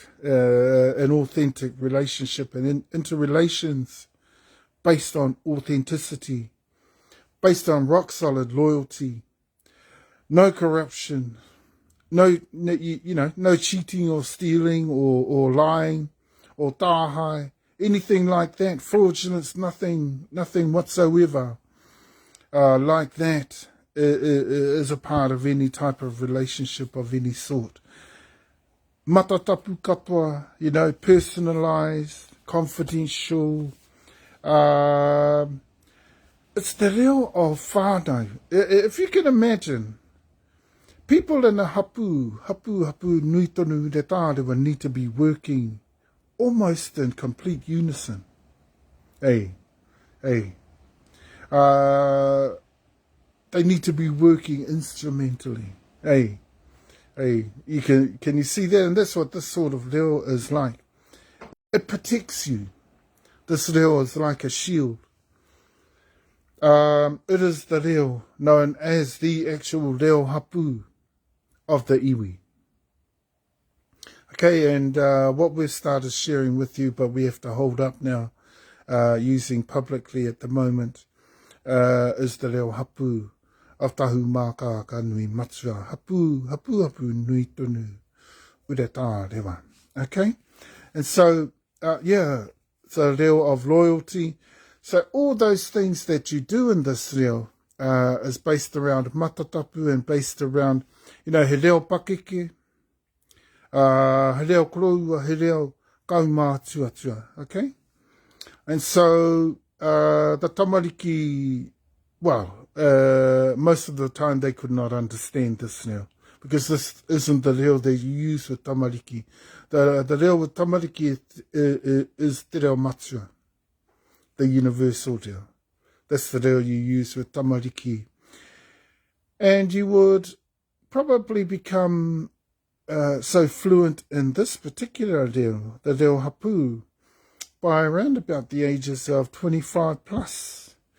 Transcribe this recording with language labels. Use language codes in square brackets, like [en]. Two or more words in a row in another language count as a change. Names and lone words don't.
[en] An authentic relationship and interrelations based on authenticity, based on rock-solid loyalty, no corruption, no cheating or stealing or lying or tāhai, anything like that, fraudulence, nothing whatsoever like that is a part of any type of relationship of any sort. [mi] matatapu katoa, [en] you know, personalized, confidential. It's the reo of whānau. If you can imagine, people in a [mi] hapu nui tonu te tārewa [en] need to be working almost in complete unison. Hey. They need to be working instrumentally. Hey, you can you see that? And that's what this sort of reo is like. It protects you. This reo is like a shield. It is the reo known as the actual ReoHapu of the iwi. Okay, and what we've started sharing with you, but we have to hold up now, using publicly at the moment, is the ReoHapu of Tahumaakaakanuimatua. [mi] Hapu nui tonu ure tā rewa. [en] Okay? And so, it's a reo of loyalty. So all those things that you do in this reo is based around matatapu and based around, you know, [mi] he reo pakeke, he reo Korua, he reo kaumātua, [en] okay? And so the tamariki, well, most of the time they could not understand this reo, because this isn't the reo that you use with tamariki. The reo with tamariki is [mi] te reo matua, [en] the universal reo. That's the reo you use with tamariki. And you would probably become so fluent in this particular reo, the ReoHapu, by around about the ages of 25 plus.